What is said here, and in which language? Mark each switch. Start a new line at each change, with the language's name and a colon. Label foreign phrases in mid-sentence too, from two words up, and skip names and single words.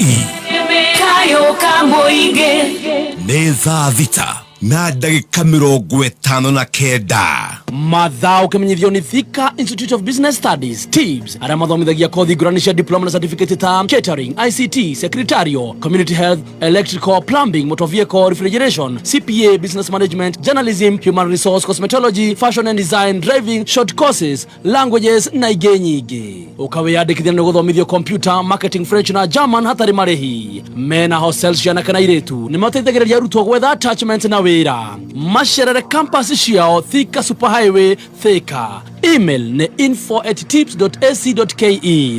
Kikuyu: Kayo Kamoinge. Nĩ thaa thita na ndagĩka 59. Mathaa ũkĩmenyithio nĩ Thika Institute of Business Studies TIBS arĩa mathomithagia kothi ngũrani cia diploma na certificate ta
English: catering, ICT, secretarial, community health, electrical, plumbing, motor vehicle, refrigeration, CPA, business management, journalism, human resource, cosmetology, fashion and design, driving, short courses, languages
Kikuyu: na ingĩ nyingĩ. Ũkawĩyandĩkithia nĩ gũthomithio
English: computer, marketing, French
Kikuyu: na German hatarĩ marĩhi. Mena hostels ciana kana airĩtu nĩ mateithagĩrĩria arutwo gwetha attachment na wĩra. Macerere campus ciao Thika Super Highway Thika. Email ne info@tips.ac.ke.